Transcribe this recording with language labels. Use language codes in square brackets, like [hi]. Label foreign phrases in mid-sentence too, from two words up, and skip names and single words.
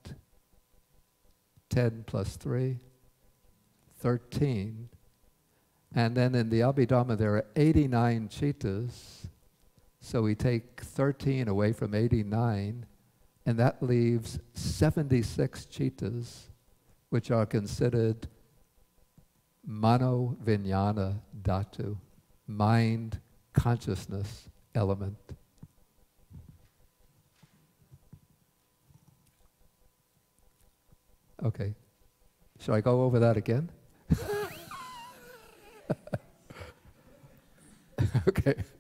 [en] 10 plus 3, 13. And then in the Abhidhamma there are 89 cittas. So we take 13 away from 89, and that leaves 76 cittas, which are considered [sa] mano vijnana dhatu, [en] mind consciousness element. Okay, shall I go over that again? Okay.